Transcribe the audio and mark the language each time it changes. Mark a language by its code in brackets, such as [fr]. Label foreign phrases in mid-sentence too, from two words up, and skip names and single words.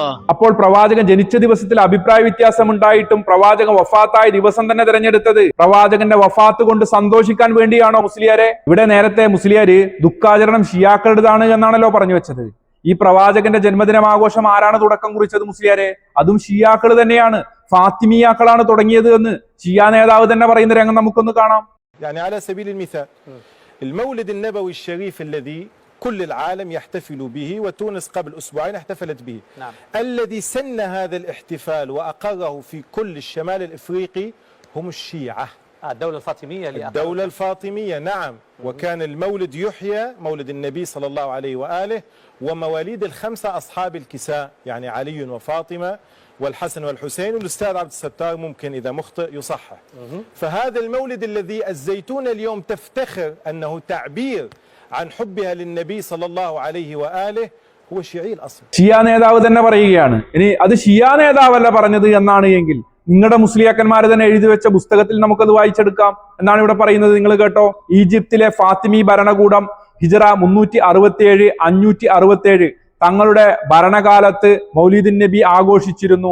[ml] അപ്പോൾ പ്രവാചകൻ ജനിച്ച ദിവസത്തിൽ അഭിപ്രായ വ്യത്യാസം ഉണ്ടായിട്ടും പ്രവാചകൻ വഫാത്തായ ദിവസം തന്നെ തിരഞ്ഞെടുത്തത് പ്രവാചകന്റെ വഫാത്ത് കൊണ്ട് സന്തോഷിക്കാൻ വേണ്ടിയാണോ മുസ്ലിയാരെ? ഇവിടെ നേരത്തെ മുസ്ലിയാര് ദുഃഖാചരണം ഷിയാക്കളുടേതാണ് എന്നാണല്ലോ പറഞ്ഞു വെച്ചത്. ഈ പ്രവാചകന്റെ ജന്മദിനം ആഘോഷം ആരാണ് തുടക്കം കുറിച്ചത് മുസ്ലിയാരെ? അതും ഷിയാക്കൾ തന്നെയാണ്. ഫാത്തിമിയാക്കളാണ് തുടങ്ങിയത് എന്ന് ഷിയാ നേതാവ് തന്നെ പറയുന്ന രംഗം നമുക്കൊന്ന് കാണാം. [ar] يعني على سبيل المثال المولد النبوي الشريف الذي كل العالم يحتفل به وتونس قبل أسبوعين احتفلت به. نعم. الذي سن هذا الاحتفال وأقره في كل الشمال الإفريقي هم الشيعة. الدولة الفاطمية. الدولة الفاطمية نعم. وكان المولد يحيى مولد النبي صلى الله عليه وآله ومواليد الخمسة أصحاب الكساء يعني علي وفاطمة والحسن والحسين والأستاذ عبد الستار ممكن إذا مخطئ يصحح. فهذا المولد الذي الزيتون اليوم تفتخر أنه تعبير عن حبها للنبي صلى الله عليه وآله هو شيعي الأصل. [ml] ഷിയാ നേതാവ് തന്നെ പറയുകയാണ്. ഇനി അത് ഷിയാ നേതാവല്ല പറഞ്ഞത് എന്നാണ് എങ്കിൽ നിങ്ങളുടെ മുസ്ലിയാക്കന്മാർ തന്നെ എഴുതി വെച്ച പുസ്തകത്തിൽ നമുക്കത് വായിച്ചെടുക്കാം. എന്നാണ് ഇവിടെ പറയുന്നത്. നിങ്ങൾ കേട്ടോ, ഈജിപ്തിലെ ഫാത്തിമി ഭരണകൂടം ഹിജറ 367 567 തങ്ങളുടെ ഭരണകാലത്ത് [ar] مولد النبي [ml] ആഘോഷിച്ചിരുന്നു.